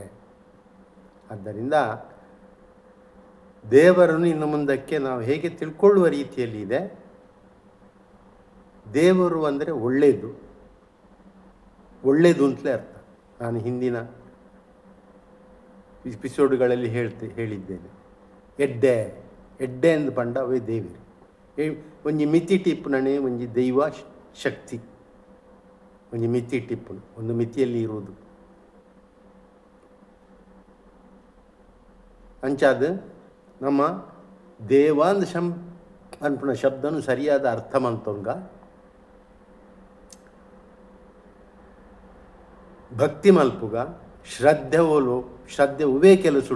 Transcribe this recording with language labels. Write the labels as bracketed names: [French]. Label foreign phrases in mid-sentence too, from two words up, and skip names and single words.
[Kannada] ಆದ್ದರಿಂದ ದೇವರನ್ನು ಇನ್ನು ಮುಂದಕ್ಕೆ ನಾವು ಹೇಗೆ ತಿಳ್ಕೊಳ್ಳುವ ರೀತಿಯಲ್ಲಿ ಇದೆ. ದೇವರು ಅಂದರೆ ಒಳ್ಳೆಯದು ಅಂತಲೇ ಅರ್ಥ. ನಾನು ಹಿಂದಿನ ಎಪಿಸೋಡ್ಗಳಲ್ಲಿ ಹೇಳಿದ್ದೇನೆ. [Tulu] ಎಡ್ಡೆ ಎಂದು ಪಂಡ ಅವೇ ದೇವರು. ಒಂಜಿ ಮಿತಿ ಟಿಪ್ಪುನಣೆ ಒಂಜಿ ದೈವ ಶಕ್ತಿ. ಒಂಜಿ ಮಿತಿ ಟಿಪ್ಪುನು, [Kannada] ಒಂದು ಮಿತಿಯಲ್ಲಿ ಇರುವುದು. [Tulu] ಅಂಚಾದ ನಮ್ಮ ದೇವಾಂದ ಅನ್ಪುಣ ಶಬ್ದನು ಸರಿಯಾದ ಅರ್ಥ ಮಂತೊಂಗ ಭಕ್ತಿ ಮಲ್ಪುಗ ಶ್ರದ್ಧೆ ಉವೇ ಕೆಲಸುಡು.